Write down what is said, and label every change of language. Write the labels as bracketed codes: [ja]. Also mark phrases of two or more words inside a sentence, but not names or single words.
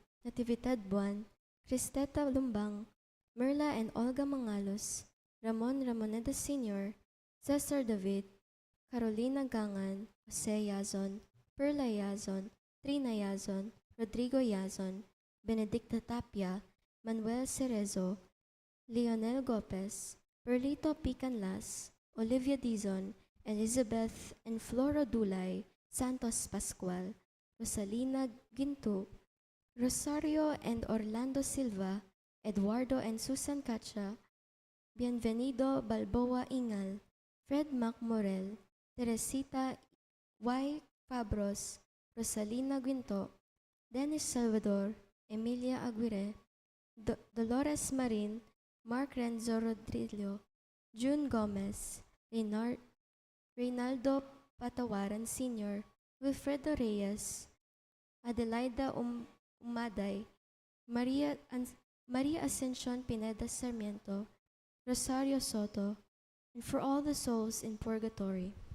[en] Natividad Buwan, Cristeta Lumbang, Merla and Olga Mangalos, Ramon Ramoneda Sr., Cesar David, Carolina Gangan, Jose Yazon, Perla Yazon, Trina Yazon, Rodrigo Yazon, Benedicta Tapia, Manuel Cerezo, Leonel Gopez, Perlito Picanlas, Olivia Dizon, Elizabeth and Flora Dulay, Santos Pascual, Rosalina Ginto, Rosario and Orlando Silva, Eduardo and Susan Cacha, Bienvenido Balboa Ingal, Fred Mac Morel, Teresita Y. Fabros, Rosalina Guinto, Dennis Salvador, Emilia Aguirre, Dolores Marin, Mark Renzo Rodrillo, June Gomez, Reynaldo Patawaran Sr., Wilfredo Reyes, Adelaida Umaday, Maria Ascension Pineda Sarmiento, Rosario Soto, and for all the souls in purgatory.